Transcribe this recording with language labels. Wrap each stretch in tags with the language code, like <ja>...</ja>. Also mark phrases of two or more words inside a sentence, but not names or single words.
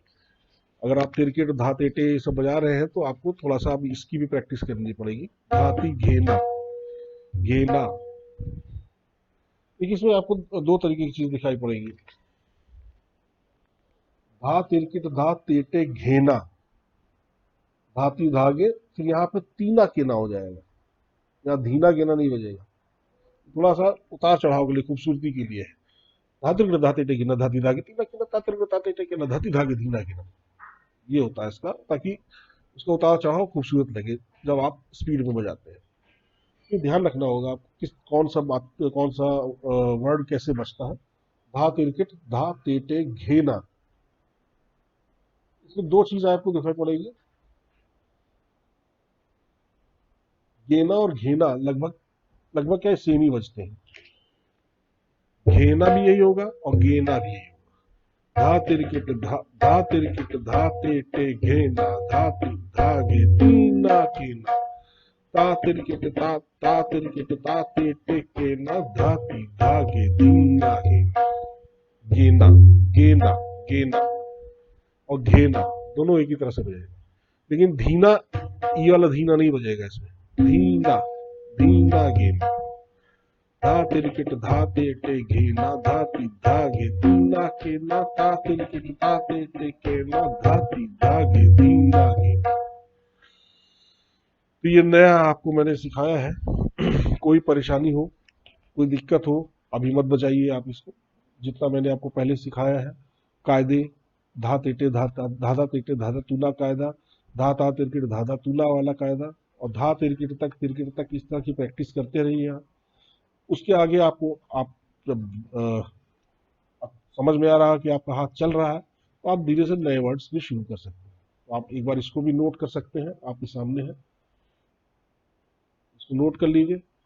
<hi>अगर आप तिरकिट धा तेटे ये सब बजा रहे हैं तो आपको थोड़ा सा अब इसकी भी प्रैक्टिस करनी पड़ेगी। धाती घेना घेना, देखिए इसमें आपको दो तरीके की चीज दिखाई पड़ेगी। धा तिरकिट धा तेटे घेना, धाती धागे, फिर यहाँ पे तीना केना हो जाएगा, यहाँ धीना गेना नहीं बजेगा। थोड़ा सा उतार चढ़ाव के लिए, खूबसूरती के लिए है। धातृ धाते टेकिना धाती धागे तीना केना, तातृ ताते टेकिना धाती धागे धीना केना, ये होता है इसका, ताकि उसका उतार चढ़ाव खूबसूरत लगे जब आप स्पीड में बजाते हैं। ये ध्यान रखना होगा आप किस कौन सा बात, कौन सा वर्ड कैसे बचता है। धा तिरकिट धा तेटे घेना, इसमें दो चीज आपको दिखाई पड़ेगी। गेना और घेना लगभग लगभग क्या सेम ही बजते हैं। घेना भी यही होगा और गेना भी यही होगा। धा तिरकिट धा तिरकिट धा तेटे घेना, धाती धागे तीना केना, ता तिरकिट ता तिरकिट ता तेटे केना, धाती धागे तीना गेना। गेना गेना गेना और घेना दोनों एक ही तरह से बजेगा, लेकिन धीना, ये वाला धीना नहीं बजेगा इसमें। धीना धीना गेना, धा तिरकिट धा तेटे घेना, धाती धागे तीना केना, ता तिरकिट ता तेटे केना, धाती धागे धीना गेना। तो ये नया आपको मैंने सिखाया है। कोई परेशानी हो, कोई दिक्कत हो, अभी मत बजाइए आप इसको। जितना मैंने आपको पहले सिखाया है कायदे, धा तेटे धाधा तेटे धाधा तूला कायदा, धा ता तिरकिट धाधा तूला वाला कायदा, और धा तिरकिट तक इस तरह की प्रैक्टिस करते रहिए आप। उसके आगे आपको, आप जब समझ में आ रहा है कि आपका हाथ चल रहा है, तो आप धीरे से नए वर्ड्स भी शुरू कर सकते हैं। तो आप एक बार इसको भी नोट कर सकते हैं, आपके सामने है, इसको नोट कर लीजिए।</hi>